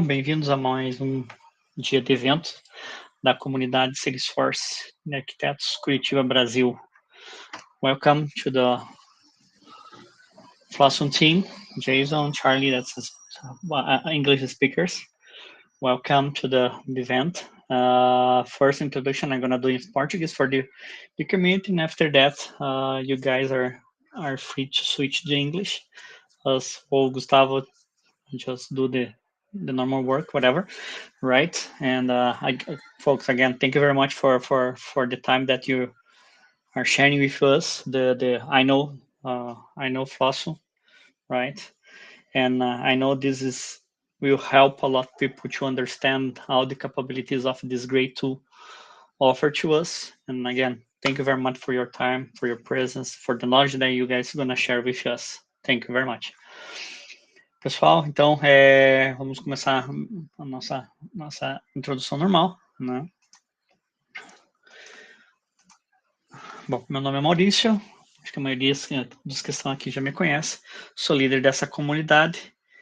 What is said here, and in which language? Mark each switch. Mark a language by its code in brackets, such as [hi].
[pt] Bem-vindos a mais um dia de evento da comunidade Salesforce de Arquitetos Curitiba, Brasil. [en] Welcome to the Flosum team, Jason, Charlie, that's English speakers. Welcome to the event. First introduction, I'm gonna do in Portuguese for the community, and after that, you guys are free to switch to English. As o Gustavo just do the normal work, whatever, right? And folks, again, thank you very much for the time that you are sharing with us. I know Flosum, right? And I know this will help a lot of people to understand all the capabilities of this great tool offered to us. And again, thank you very much for your time, for your presence, for the knowledge that you guys are gonna share with us. Thank you very much. [pt] Pessoal, então vamos começar a nossa introdução normal, né? Bom, meu nome é Maurício, acho que a maioria dos que estão aqui já me conhece, sou líder dessa comunidade.